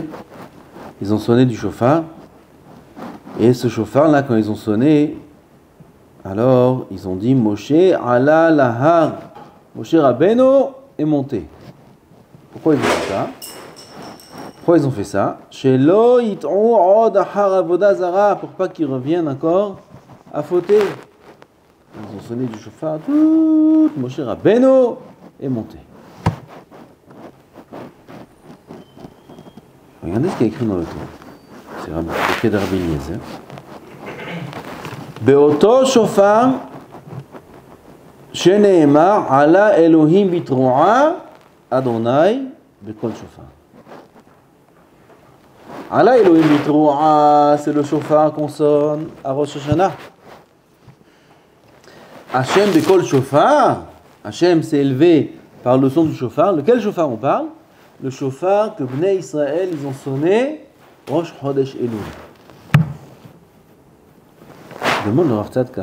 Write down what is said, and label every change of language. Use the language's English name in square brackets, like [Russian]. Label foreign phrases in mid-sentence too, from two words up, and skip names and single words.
[French] Ils ont sonné du shofar. Et ce shofar-là, quand ils ont sonné, alors ils ont dit [Hebrew] משה עלה להר. [French] Moshe Rabbeinu est monté. Pourquoi ils ont fait ça? Pourquoi ils ont fait ça? [Hebrew] שלא יטעו עוד אחר עבודה זרה, [French] pour pas qu'ils reviennent encore à fauter. Ils ont sonné du shofar, tout Moshe Rabbeinu est monté. Regardez ce qu'il y a écrit dans le tour. C'est Rabbi Eliezer. [Hebrew] באותו שופר שנאמר עלה אלהים בתרועה יהוה בקול שופר. עלה אלהים בתרועה, [French] c'est le shofar qu'on sonne à Rosh Hashanah. [Hebrew] השם בקול שופר, [French] Hashem s'est élevé par le son du shofar. Lequel shofar on parle? Le shofar que Bnei Israël ils ont sonné Rosh Chodesh Elul. Demande le Rav Tzadka.